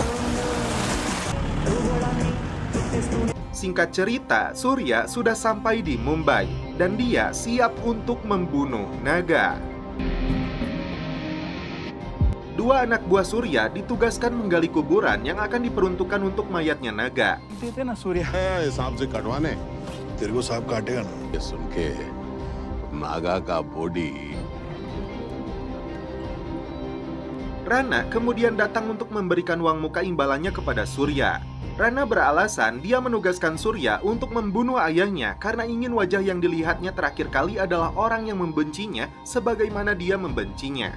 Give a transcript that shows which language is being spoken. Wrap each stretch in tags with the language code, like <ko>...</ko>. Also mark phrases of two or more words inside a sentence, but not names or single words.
<id>Singkat cerita, Surya sudah sampai di Mumbai dan dia siap untuk membunuh naga. Dua anak buah Surya ditugaskan menggali kuburan yang akan diperuntukkan untuk mayatnya naga.</id> <hi>सांप से कटवाने तेरे को सांप काटेगा ना। ये सुन के नागा का बॉडी।</hi> <id>Rana kemudian datang untuk memberikan uang muka imbalannya kepada Surya. Rana beralasan dia menugaskan Surya untuk membunuh ayahnya karena ingin wajah yang dilihatnya terakhir kali adalah orang yang membencinya sebagaimana dia membencinya.</id>